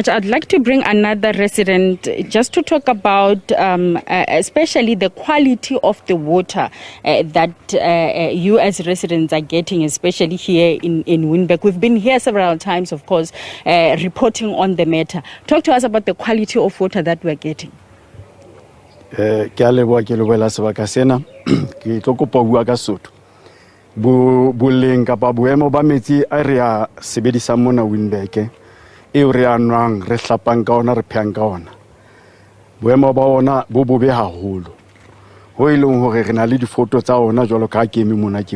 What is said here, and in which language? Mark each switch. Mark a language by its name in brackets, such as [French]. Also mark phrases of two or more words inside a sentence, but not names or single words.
[English] I'd like to bring another resident just to talk about especially the quality of the water that you as residents are getting, especially here in Winburg. We've been here several times, of course, reporting on the matter. Talk to us about the quality of water that we're getting. [Southern Sotho] Ke a leboha sebaka sena ke tlo kopa bua ka Sotho boleng kapa boemo ba metsi a re a sebedisa mona Winburg e re anwang re hlapang ka ona re phang ka ona boemo ba ona bo bobe haholo ho ileng hore re na le difoto tsa ona jwalo ka ke eme mona ke